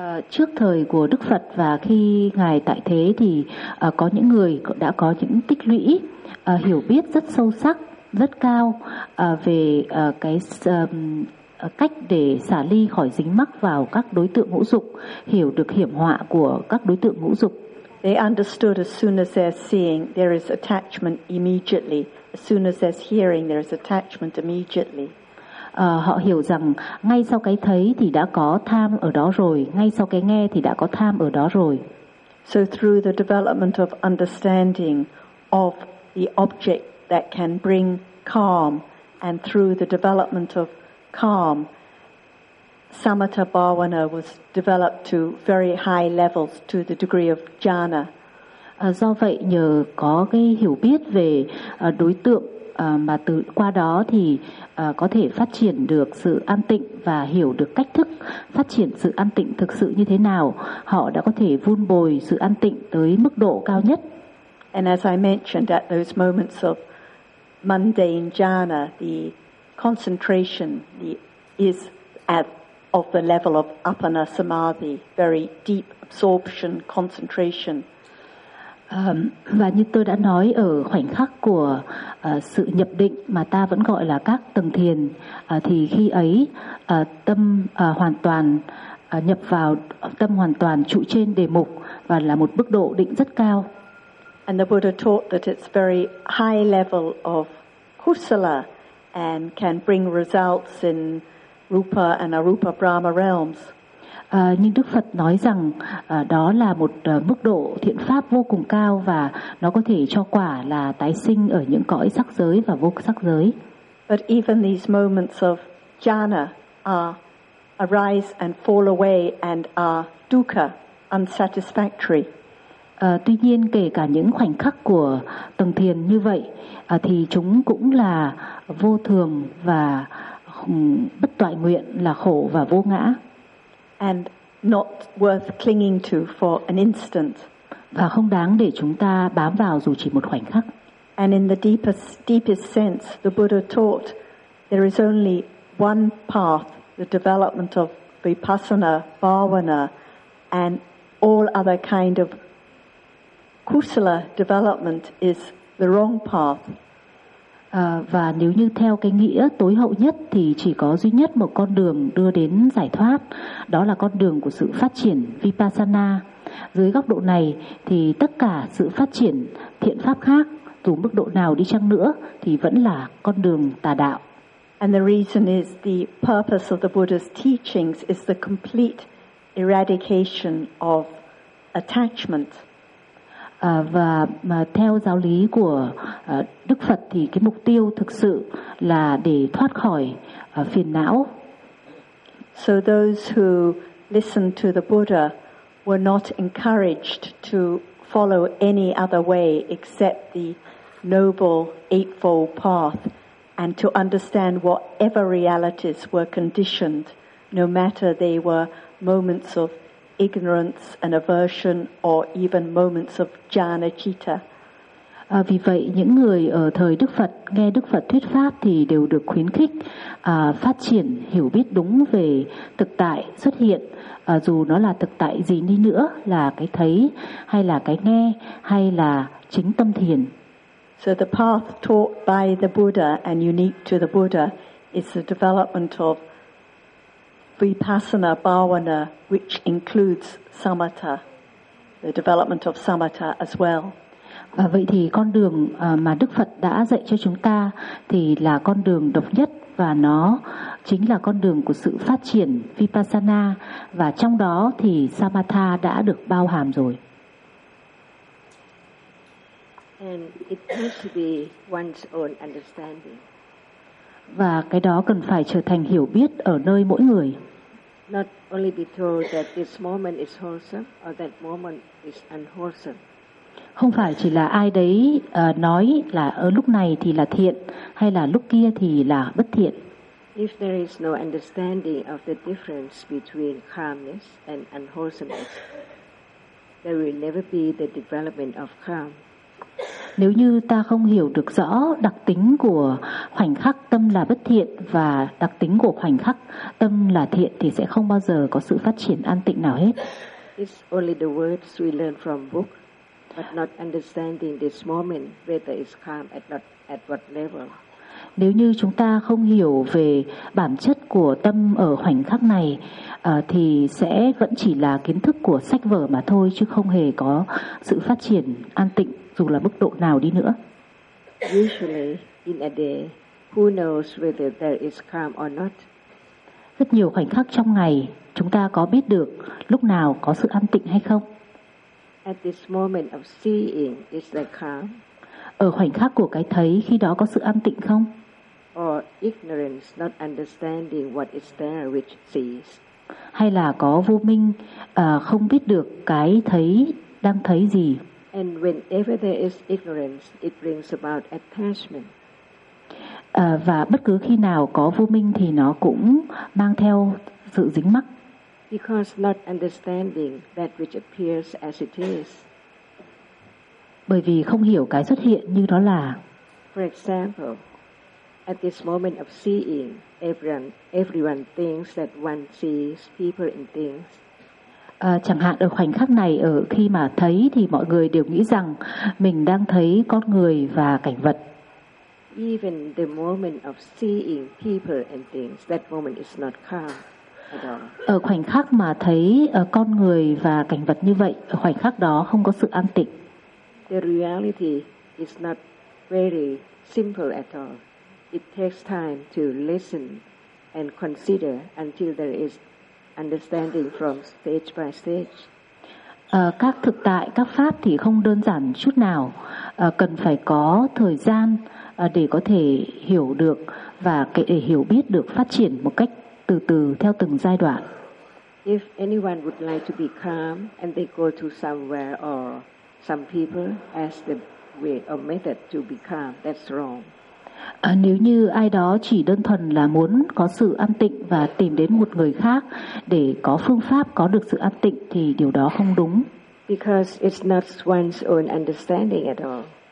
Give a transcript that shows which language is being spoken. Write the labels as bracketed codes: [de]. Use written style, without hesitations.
[vi] Trước thời của Đức Phật và khi Ngài tại thế thì có những người đã có những tích lũy hiểu biết rất sâu sắc, rất cao về cái cách để xả ly khỏi dính mắc vào các đối tượng ngũ dục, hiểu được hiểm họa của các đối tượng ngũ dục. [en] They understood as soon as they're seeing, there is attachment immediately. As soon as they're hearing, there is attachment immediately. [vi] Họ hiểu rằng ngay sau cái thấy thì đã có tham ở đó rồi, ngay sau cái nghe thì đã có tham ở đó rồi. [en] So through the development of understanding of the object that can bring calm, and through the development of calm, samatha bhavana was developed to very high levels, to the degree of jhana. [vi] Do vậy nhờ có cái hiểu biết về đối tượng mà từ qua đó thì có thể phát triển được sự an tịnh và hiểu được cách thức phát triển sự an tịnh thực sự như thế nào, họ đã có thể vun bồi sự an tịnh tới mức độ cao nhất. [en] And as I mentioned, at those moments of mundane jhana, the concentration is at of the level of apana samadhi, very deep absorption concentration. [vi] Và như tôi đã nói, ở khoảnh khắc của sự nhập định mà ta vẫn gọi là các tầng thiền, thì khi ấy tâm hoàn toàn nhập vào, tâm hoàn toàn trụ trên đề mục và là một mức độ định rất cao. [en] And the Buddha taught that it's very high level of kusala and can bring results in rupa and arupa brahma realms. [vi] Nhưng Đức Phật nói rằng đó là một mức độ thiện pháp vô cùng cao và nó có thể cho quả là tái sinh ở những cõi sắc giới và vô sắc giới. [en] But even these moments of jhana arise and fall away and are dukkha, unsatisfactory. [vi] Tuy nhiên kể cả những khoảnh khắc của tầng thiền như vậy thì chúng cũng là vô thường và bất toại nguyện, là khổ và vô ngã. [en] And not worth clinging to for an instant. [vi] Và không đáng để chúng ta bám vào dù chỉ một khoảnh khắc. [en] And in the deepest sense, the Buddha taught there is only one path, the development of vipassana, bhavana, and all other kind of kusala development is the wrong path. [vi] Và nếu như theo cái nghĩa tối hậu nhất thì chỉ có duy nhất một con đường đưa đến giải thoát, đó là con đường của sự phát triển vipassana. Dưới góc độ này thì tất cả sự phát triển thiện pháp khác, dù mức độ nào đi chăng nữa thì vẫn là con đường tà đạo. [en] And the reason is the purpose of the Buddha's teachings is the complete eradication of attachment. [vi] Và mà theo giáo lý của Đức Phật thì cái mục tiêu thực sự là để thoát khỏi phiền não. [en] So those who listened to the Buddha were not encouraged to follow any other way except the Noble Eightfold Path and to understand whatever realities were conditioned, no matter they were moments of ignorance and aversion or even moments of jhana citta. [vi] Vì vậy những người ở thời Đức Phật nghe Đức Phật thuyết pháp thì đều được khuyến khích phát triển hiểu biết đúng về thực tại xuất hiện, dù nó là thực tại gì đi nữa, là cái thấy hay là cái nghe hay là chính tâm thiền. [en] So the path taught by the Buddha and unique to the Buddha is the development of vipassana bhavana, which includes samatha, the development of samatha as well. [vi] Và vậy thì con đường mà Đức Phật đã dạy cho chúng ta thì là con đường độc nhất, và nó chính là con đường của sự phát triển vipassana, và trong đó thì samatha đã được bao hàm rồi. [en] And it has to be one's own understanding. [vi] Và cái đó cần phải trở thành hiểu biết ở nơi mỗi người. [en] Not only be told that this moment is wholesome or that moment is unwholesome. [vi] Không phải chỉ là ai đấy nói là ở lúc này thì là thiện hay là lúc kia thì là bất thiện. [en] If there is no understanding of the difference between calmness and unwholesomeness, there will never be the development of calm. [vi] Nếu như ta không hiểu được rõ đặc tính của khoảnh khắc tâm là bất thiện và đặc tính của khoảnh khắc tâm là thiện thì sẽ không bao giờ có sự phát triển an tịnh nào hết. [en] It's only the words we learn from book, but not understanding this moment whether it's calm at what level. [vi] Nếu như chúng ta không hiểu về bản chất của tâm ở khoảnh khắc này thì sẽ vẫn chỉ là kiến thức của sách vở mà thôi, chứ không hề có sự phát triển an tịnh dù là mức độ nào đi nữa. [en] Usually in a day, who knows whether there is calm or not? [vi] Rất nhiều khoảnh khắc trong ngày, chúng ta có biết được lúc nào có sự an tịnh hay không? [en] At this moment of seeing, is there calm? [vi] Ở khoảnh khắc của cái thấy, khi đó có sự an tịnh không? [en] Or ignorance, not understanding what is there which sees. [vi] Hay là có vô minh, không biết được cái thấy đang thấy gì? [en] And whenever there is ignorance, it brings about attachment. [vi] Và bất cứ khi nào có vô minh thì nó cũng mang theo sự dính mắc. [en] Because not understanding that which appears as it is. [vi] Bởi vì không hiểu cái xuất hiện như nó là. [en] For example, at this moment of seeing, everyone thinks that one sees people and things. [vi] Chẳng hạn ở khoảnh khắc này, ở khi mà thấy thì mọi người đều nghĩ rằng mình đang thấy con người và cảnh vật. [en] Even the moment of seeing people and things, that moment is not calm at all. [vi] Ở khoảnh khắc mà thấy con người và cảnh vật như vậy, khoảnh khắc đó không có sự an tịnh. [en] The reality is not very simple at all. It takes time to listen and consider until there is understanding from stage by stage. [vi] Các thực tại, các pháp thì không đơn giản chút nào. Cần phải có thời gian để có thể hiểu được và để hiểu biết được phát triển một cách từ từ theo từng giai đoạn. [en] If anyone would like to be calm and they go to somewhere or some people as the way or method to be calm, that's wrong. [vi] Nếu như ai đó chỉ đơn thuần là muốn có sự an tịnh và tìm đến một người khác để có phương pháp có được sự an tịnh thì điều đó không đúng. [en] Because it's not one's own understanding at all.